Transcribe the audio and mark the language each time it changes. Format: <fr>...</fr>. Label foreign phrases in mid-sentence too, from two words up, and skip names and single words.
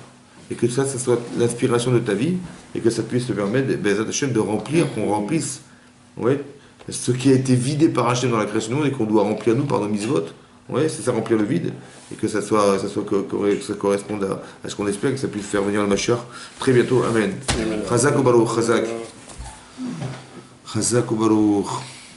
<fr>Et que ça soit l'inspiration de ta vie, et que ça puisse te permettre,</fr> <he>בעזרת השם,</he> <fr>de remplir, qu'on remplisse, ouais, ce qui a été vidé par Hashem dans la création du monde, et qu'on doit remplir nous par nos mitzvot. Ouais, c'est ça, remplir le vide, et que ça corresponde à ce qu'on espère, que ça puisse faire venir le Mashiach très bientôt. Amen.</fr> <he>חזק וברוך, חזק. חזק וברוך.</he>